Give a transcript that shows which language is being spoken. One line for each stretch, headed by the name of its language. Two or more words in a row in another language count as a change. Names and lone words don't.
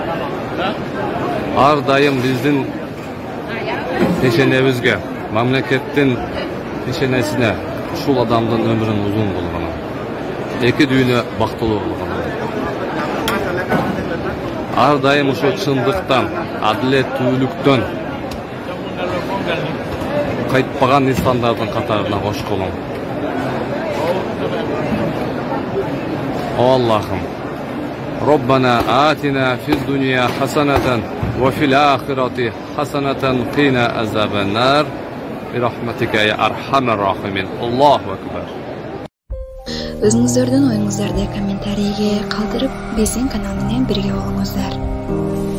Kyrgyz: Ар дайым биздин пешенебизге, мамлекеттин пешенесине ушул адамдын өмүрүн узун кылганы, эки дүйнө бактылуу кылганы. Ар дайым ушул чындыктан, адилеттүүлүктөн кайтпаган инсандардын катарына кошколуң. О Аллахым,
Arabic: ربنا آتنا في الدنيا حسنة وفي الآخرة حسنة قنا عذاب النار. رحمتك يا أرحم الراحمين. الله أكبر.
Kyrgyz: Өзүңүздөрдүн оюңуздарды комментарийге калтырып, биздин канал менен бирге болуңуздар.